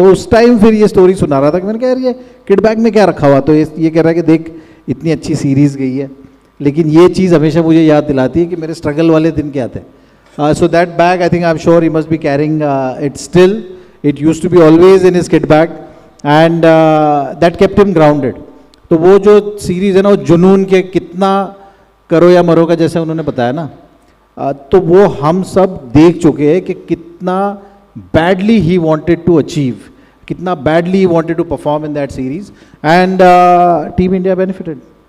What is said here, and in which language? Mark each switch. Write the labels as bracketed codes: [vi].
[hi] तो उस टाइम फिर ये स्टोरी सुना रहा था कि मैंने कहा यार ये किड बैग में क्या रखा हुआ, तो ये कह रहा है कि देख इतनी अच्छी सीरीज़ गई है, लेकिन ये चीज़ हमेशा मुझे याद दिलाती है कि मेरे स्ट्रगल वाले दिन क्या थे. [en] So that bag I think I am sure he must be carrying it still. It used to be always in his kit bag and that kept him grounded. [hi] तो वो जो सीरीज़ है ना, वो जुनून के कितना करो या मरो का जैसे उन्होंने बताया ना, तो वो हम सब देख चुके हैं कि कितना [en] badly he wanted to achieve, [hi] कितना [en] badly he wanted to perform in that series and Team India benefited.